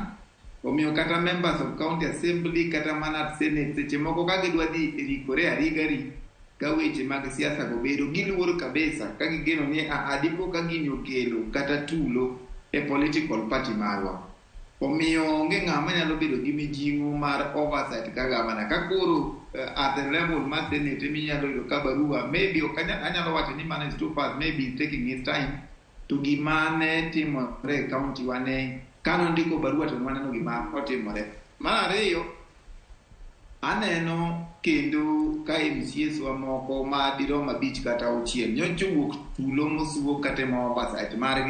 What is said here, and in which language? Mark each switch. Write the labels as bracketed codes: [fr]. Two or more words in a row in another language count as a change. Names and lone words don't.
[luo] Omiyo kata [en] members of county assembly [luo] kata mana senate seche moko ka gidwa dhi rikore arigari ka weche mag siasa go bedo giluoro kabisa ka gigeno ni adipo ka gini okelo kata tulo e [en] political party [luo] marwa. Omiyo onge ng'ama nyalo bedo gi mijing'o mar oversight ka gavana ka koro [en] at the level [luo] mar senate minyalo yudo ka barua maybe anyalo wacho ni [en] man is too fast, maybe taking his time [luo] to gimane timore county wane kano ndiko barua to waneno gima otimore. Mar ariyo aneno kendo ka MCS wa moko ma dirom 5 kata 6 nyocha wuok tulo mosuo kata mo oversight margi.